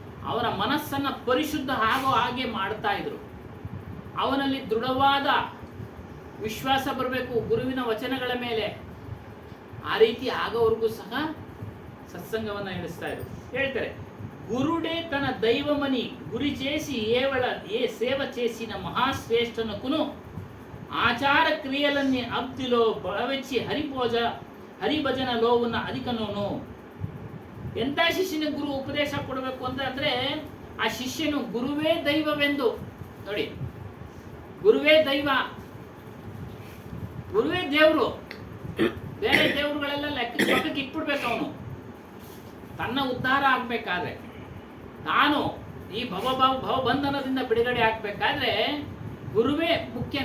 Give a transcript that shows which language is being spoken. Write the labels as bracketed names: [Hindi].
[Kannada] ಅವನ ಮನಸ್ಸನ್ನ ಪರಿಶುದ್ಧ ಆಗೋ ಹಾಗೆ ಮಾಡ್ತಾ ಇದ್ರು. ಅವನಲ್ಲಿ ದೃಢವಾದ ವಿಶ್ವಾಸ ಬರಬೇಕು ಗುರುವಿನ ವಚನಗಳ ಮೇಲೆ. ಆ ರೀತಿ ಆಗೋವರೆಗೂ ಸಹ ಸತ್ಸಂಗವನ್ನ ನಡೆಸ್ತಾ ಇದ್ರು. ಹೇಳ್ತಾರೆ, [Telugu] గురుడే తన దైవమని గురి చేసి ఏ సేవ చేసిన మహాశ్రేష్ఠనకును ఆచార క్రియలన్నీ అబ్దిలో బలవెచ్చి ಹರಿಭಜನలో ఉన్న ಅಧಿಕನೋನು. [Kannada] ಎಂಥ ಶಿಷ್ಯನಿಗೆ ಗುರು ಉಪದೇಶ ಕೊಡಬೇಕು ಅಂದ್ರೆ ಆ ಶಿಷ್ಯನು ಗುರುವೇ ದೈವವೆಂದು ನೋಡಿ. ಗುರುವೇ ದೈವ, ಗುರುವೇ ದೇವರು. ಬೇರೆ ದೇವರುಗಳೆಲ್ಲ ಲೆಕ್ಕಕ್ಕೆ ಇಟ್ಬಿಡ್ಬೇಕು. ಅವನು ತನ್ನ ಉದ್ಧಾರ ಆಗ್ಬೇಕಾದ್ರೆ, ತಾನು ಈ ಭವಬಂಧನದಿಂದ ಬಿಡುಗಡೆ ಆಗ್ಬೇಕಾದ್ರೆ ಗುರುವೇ ಮುಖ್ಯ.